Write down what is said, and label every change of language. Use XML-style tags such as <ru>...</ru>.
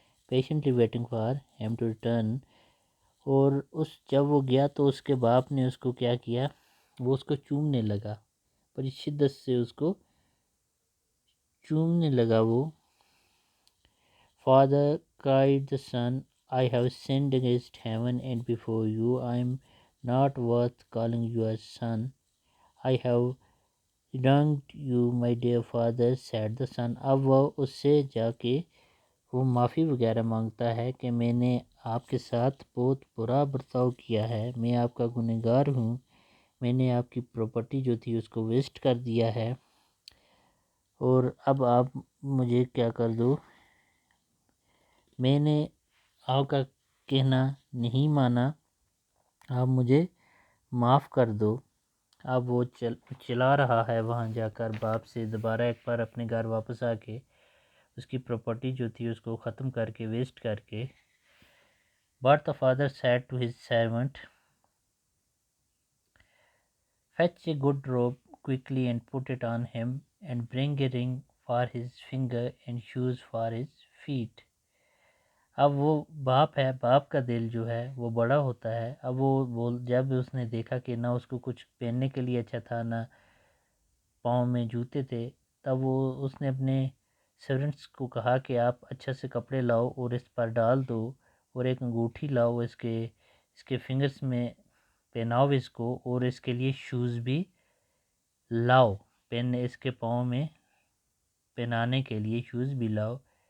<en>Patiently waiting for him to return.</en> <hi>और उस जब वो गया तो उसके बाप ने उसको क्या किया, वो उसको चूमने लगा, बड़ी शिद्दत से उसको चूमने लगा वो। Father cried</hi> <en>The son, I have sinned against heaven and before you. I am not worth calling you a son. I have wronged you, my dear father, said the son.</en> <hi>अब वो उससे जाके वो माफ़ी वगैरह मांगता है कि मैंने आपके साथ बहुत बुरा बर्ताव किया है, मैं आपका गुनहगार हूँ, मैंने आपकी प्रॉपर्टी जो थी उसको वेस्ट कर दिया है और अब आप मुझे क्या कर दो, मैंने आपका कहना नहीं माना, आप मुझे माफ़ कर दो। अब वो चला रहा है वहाँ जाकर बाप से दोबारा एक बार अपने घर वापस आके उसकी प्रॉपर्टी जो थी उसको ख़त्म करके वेस्ट करके।</hi> <en>But the father said to his servant, fetch a good robe quickly and put it on him, and bring a ring for his finger and shoes for his feet.</en> <hi>अब वो बाप है, बाप का दिल जो है वो बड़ा होता है। अब वो जब उसने देखा कि ना उसको कुछ पहनने के लिए अच्छा था, ना पाँव में जूते थे, तब वो उसने अपने सर्वेंट्स को कहा कि आप अच्छा से कपड़े लाओ और इस पर डाल दो और एक अंगूठी लाओ, इसके फिंगर्स में पहनाओ इसको, और इसके लिए शूज़ भी लाओ, पहनने इसके पाँव में पहनाने के लिए शूज़ भी लाओ।</hi>